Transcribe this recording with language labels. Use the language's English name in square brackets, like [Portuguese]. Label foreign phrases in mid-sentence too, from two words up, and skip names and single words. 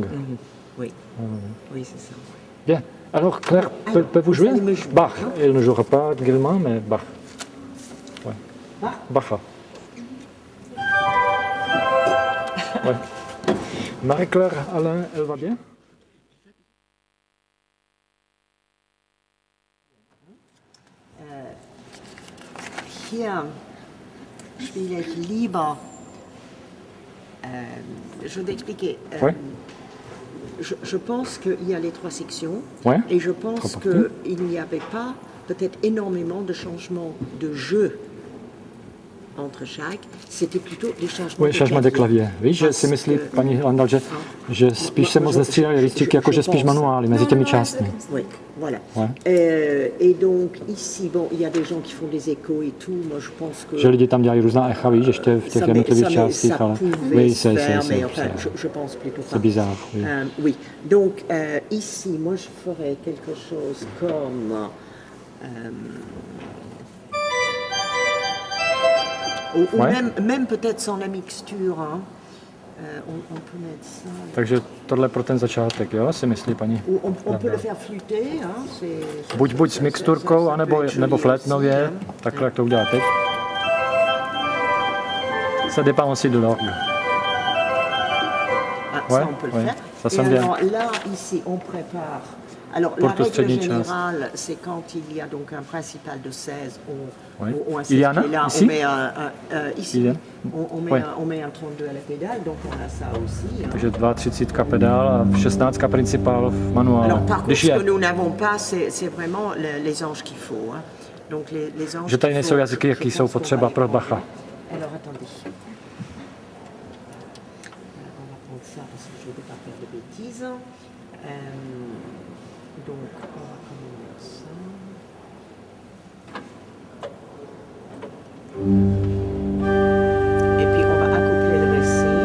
[French] Oui, oui, c'est ça. Bien. Alors, Claire, peut vous jouer Bach. Elle ne jouera pas Guillemot, mais Bach. Ouais. Bach. Ouais. Marie-Claire, Alain, elle va bien? [German] Hier spiele ich lieber, [French] je vais t'expliquer. Je pense qu'il y a les 3 sections et je pense qu'il n'y avait pas peut-être énormément de changements de jeu entre chaque, c'était plutôt des changements de clavier. [Czech] Víš, že si myslí paní Landal, že spíš se moc nestřídají listiky, jako že spíš manuály mezi těmi částmi. [French] Oui, voilà. Et donc ici, bon, il y a des gens qui font des échos et tout, moi je pense que... [Czech] Že lidi tam dělají různá echa, víš, ještě v těch jednotlivých částích, ale... [French] Oui, mais enfin, je pense plutôt pas. C'est bizarre, oui. Oui, donc ici, moi je ferais quelque chose comme... Ou même peut-être sans la mixture, hein. On peut mettre ça. [Czech] Takže tohle pro ten začátek, jo, si myslí paní? [French] On peut le faire flûter, hein. [Czech] Buď s mixturkou, nebo flétnově, takhle jak to udělá teď. [French] Ça dépend aussi de l'orgue. Ça on peut le faire. Ça sonne bien. Alors là, ici, on prépare. Alors la règle générale, c'est quand il y a donc un principal de 16, on insiste là, ici? on met ici, on met un 32 à la pédale, donc on a ça aussi. Hein. [Czech] Takže 32 pédale a 16 principal v manuále. [French] Alors par contre, ce que nous n'avons pas, c'est vraiment les anges qu'il faut. Hein. Donc les anges. [Czech] Že tady nejsou jazyky, jaký jsou potřeba pro Bacha. [French] Alors attendez. On va prendre ça parce que je ne vais pas faire de bêtises. Donc, on va mettre ça. Et puis, on va accoupler le récit.